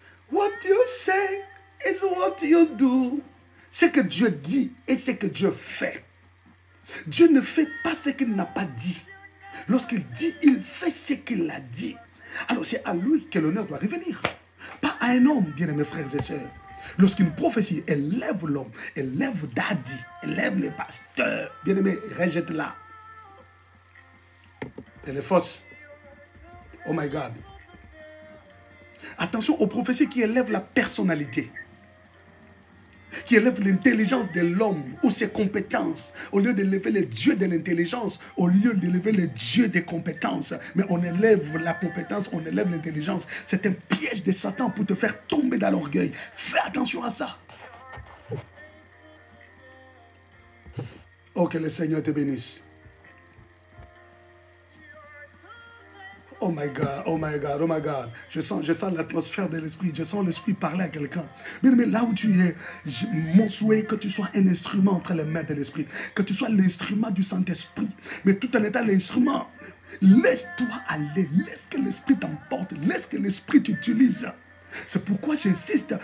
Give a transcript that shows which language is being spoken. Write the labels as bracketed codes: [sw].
[en] What you say is what you do. [fr] Ce que Dieu dit et ce que Dieu fait. Dieu ne fait pas ce qu'il n'a pas dit. Lorsqu'il dit, il fait ce qu'il a dit. Alors c'est à lui que l'honneur doit revenir. Pas à un homme, bien-aimés frères et sœurs. Lorsqu'une prophétie élève l'homme, élève Daddy, élève les pasteurs, bien-aimés, rejette-la. Elle est fausse. [en] Oh my God. [fr] Attention aux prophéties qui élèvent la personnalité, qui élèvent l'intelligence de l'homme ou ses compétences. Au lieu d'élever les dieux de l'intelligence, au lieu d'élever les dieux des compétences, mais on élève la compétence, on élève l'intelligence. C'est un piège de Satan pour te faire tomber dans l'orgueil. Fais attention à ça. Oh, que le Seigneur te bénisse. [en] Oh my God, oh my God, oh my God. [fr] Je sens l'atmosphère de l'esprit. Je sens l'esprit parler à quelqu'un. Mais là où tu es, mon souhait est que tu sois un instrument entre les mains de l'esprit. Que tu sois l'instrument du Saint-Esprit. Mais tout en étant l'instrument, laisse-toi aller. Laisse que l'esprit t'emporte. Laisse que l'esprit t'utilise. C'est pourquoi j'insiste.